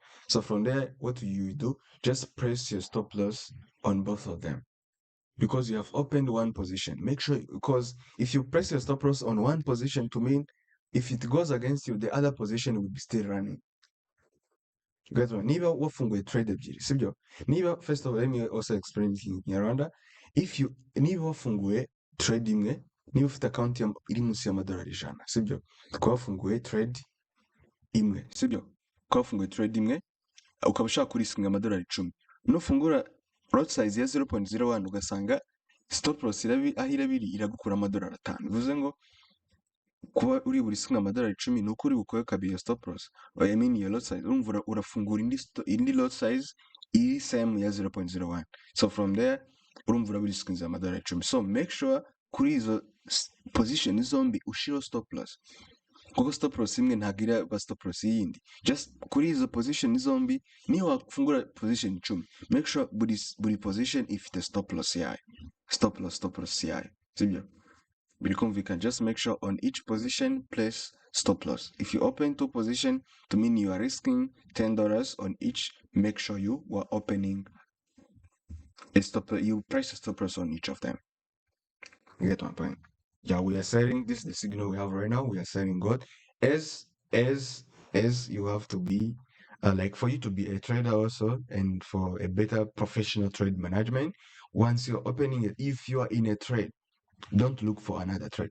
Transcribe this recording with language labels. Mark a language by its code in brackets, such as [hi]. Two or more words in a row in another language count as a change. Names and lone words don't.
[en] So from there, what do you do? Just press your stop loss on both of them because you have opened one position. Make sure, because if you press your stop loss on one position, to mean if it goes against you, the other position will be still running. Guys, [rw] niba wafunguye trade ebyiri, sibyo? Niba, [en] first of all, let me also explain it in Kinyarwanda. If you [rw] niba wafunguye trade imwe niba ufite akawunti iri munsi y'amadolari 100, sibyo, ukaba wafunguye trade imwe, sibyo, ukaba wafunguye trade imwe, ukaba ushaka kurisinga amadolari 10, nufungura [en] lot size [rw] ya 0.01 ugasanga [en] stop loss [rw] aho irabiri iragukura amadolari 5, bivuze ngo kuba uri burisinga amadolari 10 ni uko uri bukore kabiri iyo stop [en] loss, I mean iyo lot size, [rw] urumva urafungura indi [en] lot size [rw] iri same ya 0.01, [en] so from there [rw] urumva uraburisinga amadolari 10, [en] so make sure [rw] kuri izo position zombi ushiraho [en] stop loss, [rw] kuko [en] stop loss [rw] imwe ntabwo iraba [en] stop loss [rw] yindi, just kuri izo position zombi niyo wafungura position 10, [en] make sure [rw] buri position ifite [en] stop loss [rw] yayo, [en] stop loss [rw] yayo, sibyo, birikumvikana, [en] just make sure on each position place stop loss. If you open 2 position to mean you are risking $10 on each, make sure you are opening a stop, you price a stop loss on each of them. You get my point? Yeah, we are selling, this is the signal we have right now, we are selling gold as you have to be like, for you to be a trader also, and for a better professional trade management, once you're opening it, if you are in a trade, don't look for another trade.